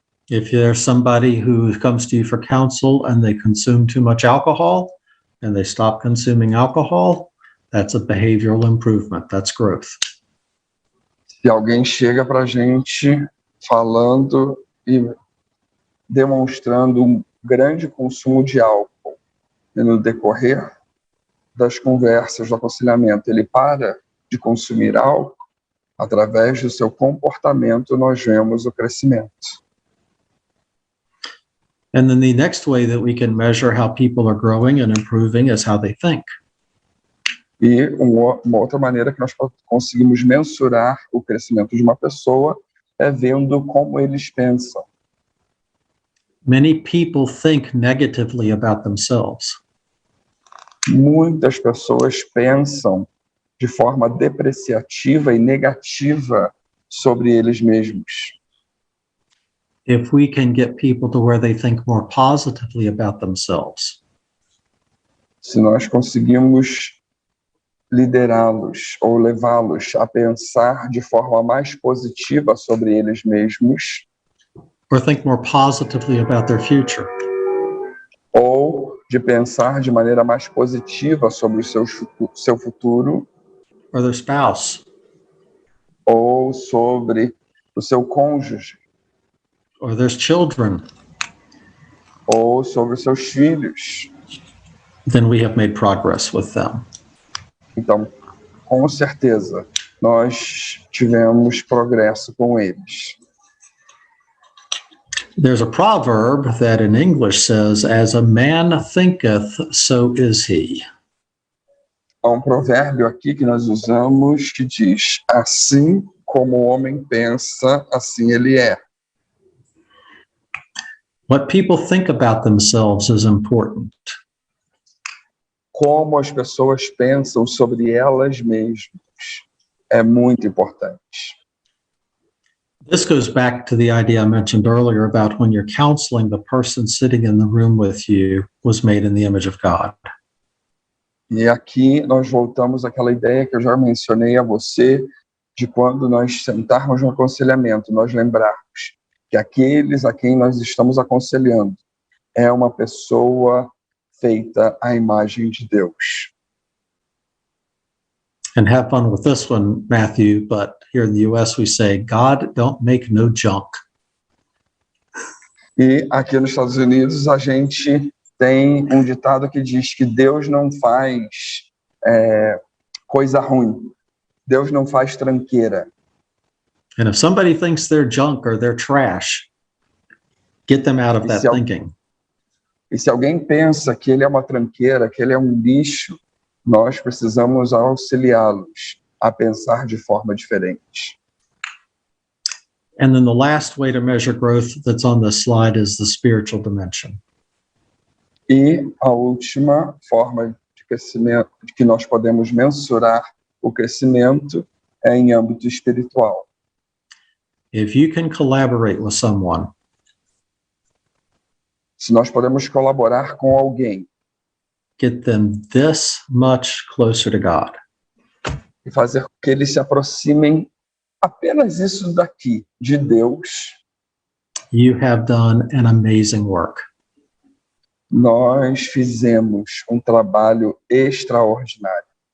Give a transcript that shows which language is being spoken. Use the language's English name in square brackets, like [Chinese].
[English] If there's somebody who comes to you for counsel and they consume too much alcohol and they stop consuming alcohol, that's a behavioral improvement. That's growth. [Portuguese] Se alguém chega para a gente falando e demonstrando um grande consumo de álcool, e no decorrer das conversas, do aconselhamento, ele para de consumir álcool, através do seu comportamento nós vemos o crescimento. [English] And then the next way that we can measure how people are growing and improving is how they think. [Portuguese] E uma outra maneira que nós conseguimos mensurar o crescimento de uma pessoa é vendo como eles pensam. [English] Many people think negatively about themselves. [Portuguese] Muitas pessoas pensam de forma depreciativa e negativa sobre eles mesmos. [English] If we can get people to where they think more positively about themselves, [Portuguese] Se nós conseguimos liderá-los ou levá-los a pensar de forma mais positiva sobre eles mesmos, [English] or think more positively about their future, [Portuguese] ou de pensar de maneira mais positiva sobre o seu futuro, [English] or their spouse, [Portuguese] ou sobre o seu cônjuge, [English] or their children, [Portuguese] ou sobre os seus filhos. [English] then we have made progress with them. [Portuguese] Então, com certeza, nós tivemos progresso com eles. [English] There's a proverb that in English says, as a man thinketh, so is he. [Portuguese] Há um provérbio aqui que nós usamos que diz, assim como o homem pensa, assim ele é. [English] What people think about themselves is important. [Portuguese] Como as pessoas pensam sobre elas mesmas é muito importante. [English] This goes back to the idea I mentioned earlier about when you're counseling, the person sitting in the room with you was made in the image of God. [Portuguese] E aqui nós voltamos àquela ideia que eu já mencionei a você, de quando nós sentarmos no aconselhamento, nós lembrarmos que aqueles a quem nós estamos aconselhando é uma pessoa feita à imagem de Deus. [English] And have fun with this one, Matthew, but here in the US we say, God don't make no junk. [Portuguese] E aqui nos Estados Unidos a gente tem um ditado que diz que Deus não faz coisa ruim. Deus não faz tranqueira. [English] And if somebody thinks they're junk or they're trash, get them out of that thinking. [Portuguese] E se alguém pensa que ele é uma tranqueira, que ele é um lixo, nós precisamos auxiliá-los a pensar de forma diferente. [English] And then the last way to measure growth that's on this slide is the spiritual dimension. [Portuguese] E a última forma de crescimento que nós podemos mensurar o crescimento é em âmbito espiritual. [English] If you can collaborate with someone, [Portuguese] se nós podemos colaborar com alguém, [English] get them this much closer to God, [Portuguese] e fazer com que eles se aproximem apenas isso daqui, de Deus, [English] you have done an amazing work. [Portuguese] nós fizemos um trabalho extraordinário.